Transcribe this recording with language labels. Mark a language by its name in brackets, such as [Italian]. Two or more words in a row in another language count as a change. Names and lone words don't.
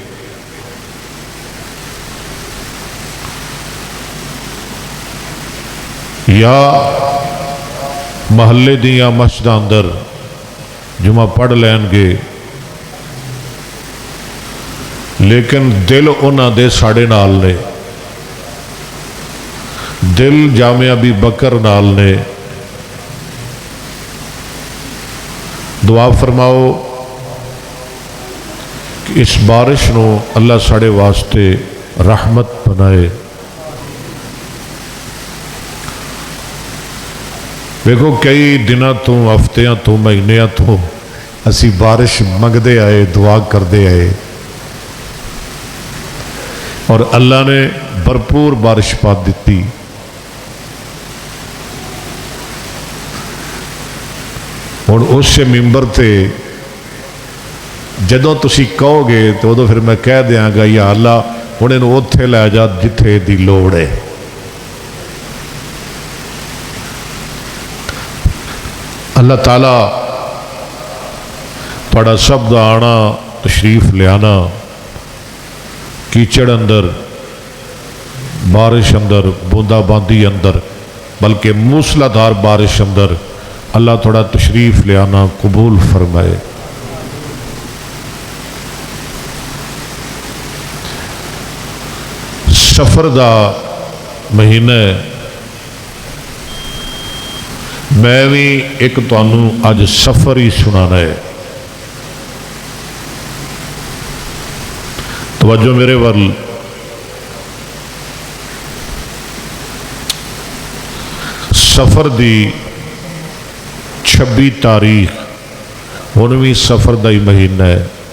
[Punjabi] یا محلے دی یا مسجد اندر جمعہ پڑھ لین گے، لیکن دل انہاں دے ساڑے نال نے، دل جامع ابی بکر نال نے۔ دعا فرماؤ کہ اس بارش نو اللہ ساڑے واسطے رحمت بنائے۔ دیکھو کئی دنوں تو، ہفتیاں تو، مہینیاں تو اسی بارش منگدے آئے، دعا کردے آئے، اور اللہ نے بھرپور بارش پا دیتی۔ اور اس سے ممبر تے جدوں تسی کہو گے تو ادو پھر میں کہہ دیاں گا یا اللہ ہن اینو اوتھے لے جا جتھے دی لوڑ ہے۔ اللہ تعالیٰ تھوڑا سب دا آنا، تشریف لے آنا، کیچڑ اندر، بارش اندر، بوندا باندی اندر، بلکہ موسلادھار بارش اندر اللہ تھوڑا تشریف لے آنا قبول فرمائے۔ سفر دا مہینہ ہے۔ میں بھی ایک تانوں اج سفر ہی سنانا ہے۔ توجہ میرے ول۔ سفر دی 26 تاریخ 19ویں سفر دا ہی مہینہ ہے۔